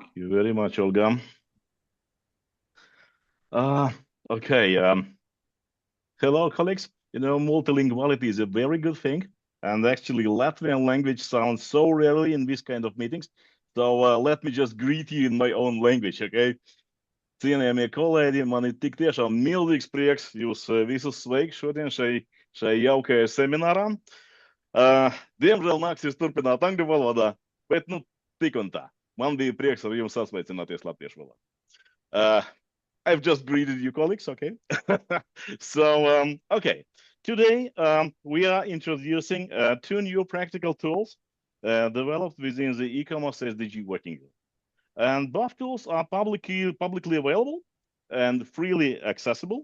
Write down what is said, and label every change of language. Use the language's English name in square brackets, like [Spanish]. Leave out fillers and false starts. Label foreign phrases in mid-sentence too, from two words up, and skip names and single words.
[English] Thank you very much, Olga. Okay. Hello, colleagues. You know, multilinguality is a very good thing. And actually, Latvian language sounds so rarely in this kind of meetings. So let me just greet you in my own language, okay? [Latvian] Cienījamie kolēģi, man ir tik tiešām milzīgs prieks jūs visus sveikt šodien šai jaukajai seminārā. Diemžēl nāksies turpināt angļu valodā, bet nu tik un tā. Man bija prieks ar jums sasveicināties latviešu valodā. [English] I've just greeted you, colleagues, okay? So, okay. Today, we are introducing 2 new practical tools developed within the ICOMOS-SDG working group. And both tools are publicly available and freely accessible.